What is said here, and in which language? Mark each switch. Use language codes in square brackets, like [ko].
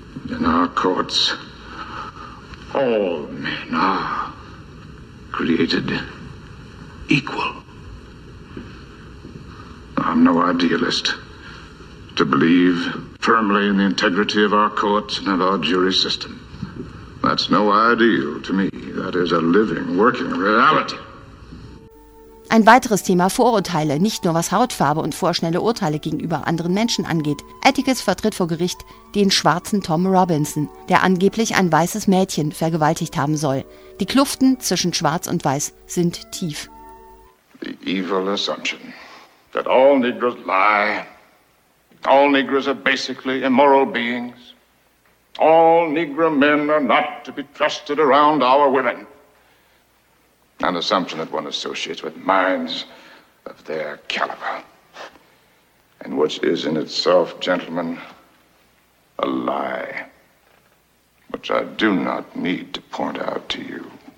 [en] In our courts, all men are created equal. I'm no idealist. To believe firmly in the integrity of our courts and of our jury system, that's no ideal to me. That is a living, working reality. [de] Ein weiteres Thema: Vorurteile, nicht nur was Hautfarbe und vorschnelle Urteile gegenüber anderen Menschen angeht. Atticus vertritt vor Gericht den schwarzen Tom Robinson, der angeblich ein weißes Mädchen vergewaltigt haben soll. Die Kluften zwischen Schwarz und Weiß sind tief. [en] The evil assumption that all Negroes lie. All Negroes are basically immoral beings. All Negro men are not to be trusted around our women. An assumption that one associates with minds of their caliber, and which is in itself, gentlemen, a lie, which I do not need to point out to you.